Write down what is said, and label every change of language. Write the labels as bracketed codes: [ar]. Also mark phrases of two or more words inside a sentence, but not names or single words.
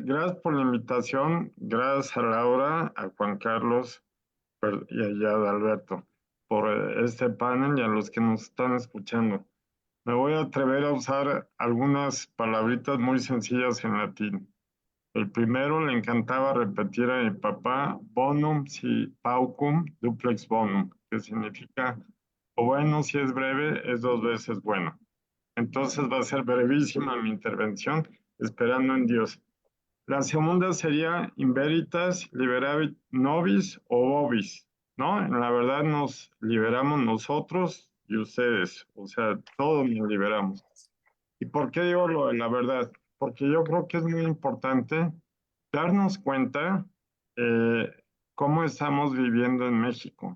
[es] Gracias por la invitación. Gracias a Laura, a Juan Carlos y a Alberto por este panel, y a los que nos están escuchando. Me voy a atrever a usar algunas palabritas muy sencillas en latín. El primero le encantaba repetir a mi papá, [la] bonum si paucum duplex bonum, [es] que significa, o bueno, si es breve, es 2 veces bueno. Entonces va a ser brevísima mi intervención, esperando en Dios. La segunda sería [la] in veritas liberavit nobis o vobis, [es] ¿no? En la verdad nos liberamos nosotros y ustedes, o sea, todos nos liberamos. ¿Y por qué digo lo de la verdad? Porque yo creo que es muy importante darnos cuenta eh, cómo estamos viviendo en México.